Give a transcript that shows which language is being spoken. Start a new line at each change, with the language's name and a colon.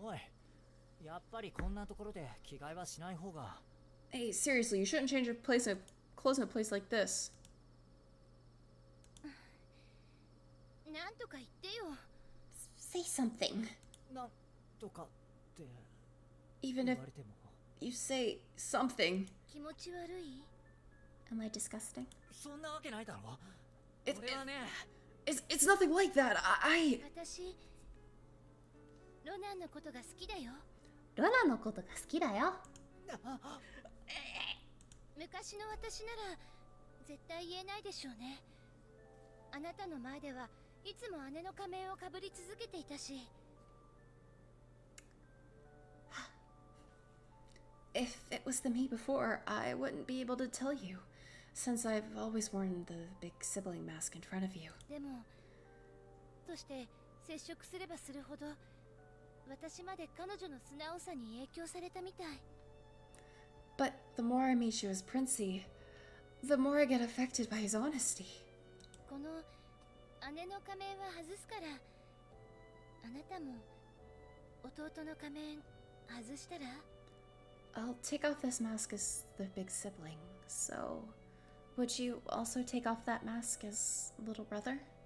Japanese: おいやっぱりこんなところで着替えはしない方が
English: Hey, seriously, you shouldn't change your clothes in a place like this.
Japanese: なんとか言ってよ。
English: Say something.
Japanese: なんとかって
English: Even
Japanese: 言
English: if
Japanese: われても
English: you say something,
Japanese: 気持ち悪い？
English: Am I disgusting?
Japanese: そんなわけないだろ
English: It-
Japanese: 俺はね
English: it's nothing like that. I
Japanese: 私、ロナンのことが好きだよ。ロナのことが好きだよ。昔の私なら絶対言えないでしょうね。あなたの前ではいつも姉の仮面をかぶり続けていたし。
English: If it was the me before, I wouldn't be able to tell you, since I've always worn the big sibling mask in front of you.
Japanese: でも、として接触すればするほど、私まで彼女の素直さに影響されたみたい。
English: But the more I meet you as Princey, the more I get affected by his honesty.
Japanese: この姉の仮面は外すから、あなたも弟の仮面外したら？
English: I'll take off this mask as the big sibling, so would you also take off that mask as little brother?